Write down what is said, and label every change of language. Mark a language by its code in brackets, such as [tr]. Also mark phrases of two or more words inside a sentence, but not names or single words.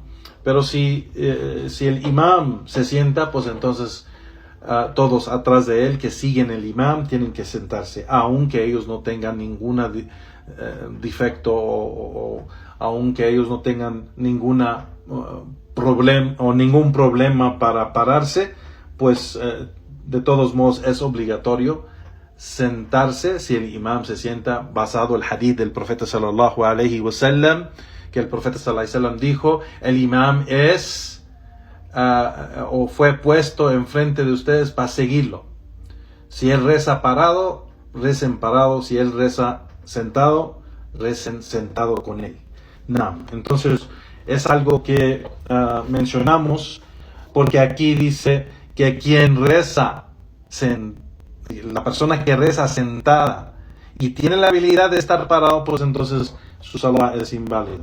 [es] Pero si el imam se sienta, pues entonces todos atrás de él que siguen el imam tienen que sentarse, aunque ellos no tengan ningún defecto o aunque ellos no tengan ningún problema para pararse, pues de todos modos es obligatorio sentarse si el imam se sienta, basado el hadith del profeta [ar] صلى الله عليه وسلم, [es] que el profeta [ar] صلى الله عليه وسلم [es] dijo: el imam es o fue puesto enfrente de ustedes para seguirlo. Si él reza parado, recen parado; si él reza sentado, recen sentado con él. No. Entonces es algo que mencionamos, porque aquí dice que quien reza la persona que reza sentada y tiene la habilidad de estar parado, pues entonces su salah es inválido.